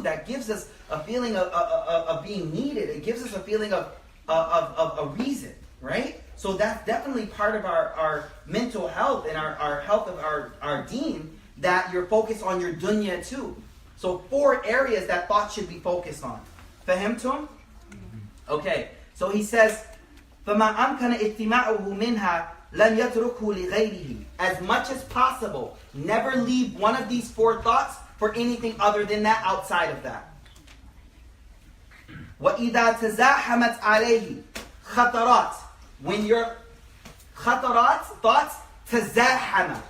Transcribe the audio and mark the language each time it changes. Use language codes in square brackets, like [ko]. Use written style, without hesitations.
[en] That gives us a feeling of being needed. It gives us a feeling of a reason, right? So that's definitely part of our mental health and our health of our deen, that you're focused on your dunya too. So 4 areas that thought should be focused on. Fahimtum? Okay. [ar] So he says, فَمَا أَمْكَنَ اِجْتِمَاعُهُ مِنْهَا لَمْ يَتْرُكْهُ لِغَيْرِهِ. [en] As much as possible, never leave one of these 4 thoughts for anything other than that, outside of that. [ar] وَإِذَا تَزَاحَمَتْ عَلَيْهِ خَطَرَاتٍ. [en] When your khatarat, thoughts, تَزَاحَمَ.